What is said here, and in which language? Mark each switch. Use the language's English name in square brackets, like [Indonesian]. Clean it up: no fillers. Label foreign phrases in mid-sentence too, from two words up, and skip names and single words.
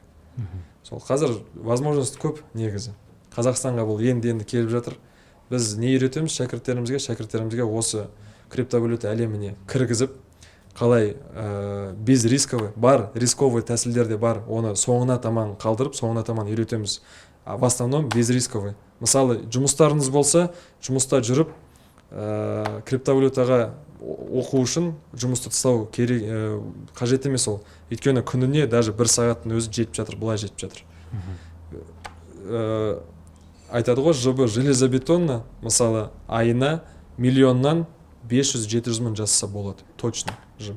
[Kazakh] Сол қазір возможность көп негізі. Қазақстанға бұл енді келіп жатыр. Біз не үйретеміз шәкірттерімізге осы криптовалюта әлеміне кіргізіп, қалай [Russian] без рисковый, [Kazakh] бар рисковый тәсілдер де бар, оны соңына таман қалдырып, соңына таман үйретеміз. [Russian] В основном без рисковый. [Kazakh] Мысалы, жұмыстарыңыз болса, жұмыста жүріп, криптовалютаға оқу үшін жұмысты тастау керек, қажет емес ол. Өйткені күніне даже 1 сағаттың өзі жетіп жатыр, былай жетіп жатыр. Айтады ғой, жұбы железобетонна, мысалы, айына миллионнан 500-700 мың жасаса болады, точно жұбы.